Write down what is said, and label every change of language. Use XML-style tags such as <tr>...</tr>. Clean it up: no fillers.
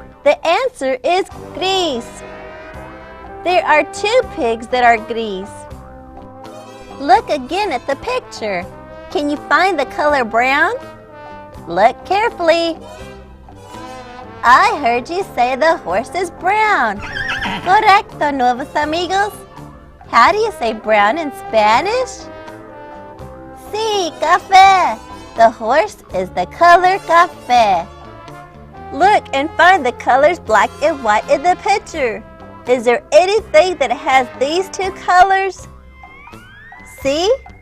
<en>The answer is gris. There are 2 pigs that are gris. Look again at the picture. Can you find the color brown? Look carefully. I heard you say the horse is brown.</en> <es>Correcto, nuevos amigos.</es> <en>How do you say brown in Spanish?</en> <es>Sí, café.</es> <en>The horse is the color café. Look and find the colors black and white in the picture. Is there anything that has these 2 colors? See?</en>